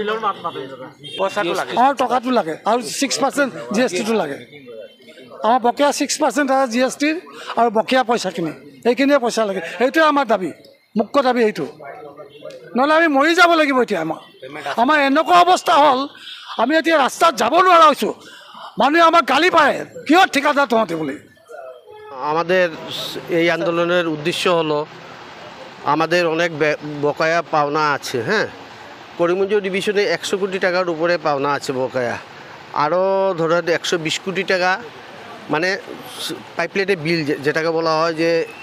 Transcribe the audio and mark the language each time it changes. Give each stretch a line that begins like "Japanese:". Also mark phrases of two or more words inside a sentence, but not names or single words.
Assamese: আমাৰ টকাটো লাগে আৰু 6% GSTটো লাগে আমাৰ বকেয়া 6% GSTৰ আৰু বকেয়া পইচাখিনি সেইখিনিয়ে পইচা লাগে সেইটোৱে আমাৰ দাবী মুখ্য দাবী এইটো নহ'লে আমি মৰি যাব লাগিব এতিয়া আমাৰ এনেকুৱা অৱস্থা হ'ল আমি এতিয়া ৰাস্তাত যাব নোৱাৰা হৈছোঁ মানুহে আমাক গালি পাৰে কিয় ঠিকাদার তহঁতে বলে
Bangla: আমাদের এই আন্দোলনের উদ্দেশ্য হলো আমাদের অনেক বকেয়া পাওনা আছে হ্যাঁ করিমগঞ্জ ডিভিশনে 100 কোটি টাকার উপরে পাওনা আছে বকেয়া আরও ধরেন 120 কোটি টাকা মানে পাইপলাইনের বিল যেটাকে বলা হয় যে